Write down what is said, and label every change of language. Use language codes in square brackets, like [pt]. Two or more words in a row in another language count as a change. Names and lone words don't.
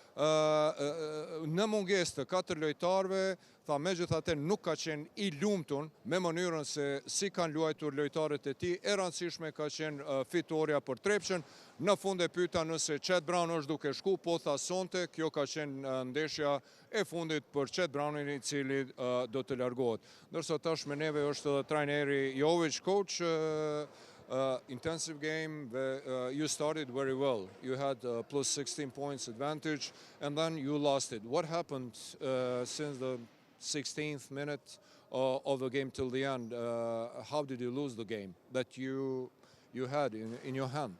[sq] Në mungesë të 4 lojtarëve, tha, megjithatë nuk ka qenë i lumtur me mënyrën se si kanë luajtur lojtarët e tij. E rëndësishme ka qenë fitoria për Trepçën. Në fund e pyeta nëse Chad Brown është duke shku, po tha sonte, kjo ka qenë ndeshja e fundit për Chad Brownin, i cili do të largohet. Ndërsa tash me neve është edhe trajneri Jovic. [en] Coach, intensive game, you started very well. You had plus 16 points advantage, and then you lost it. What happened since the 16th minute of the game till the end? How did you lose the game that you had in your hand?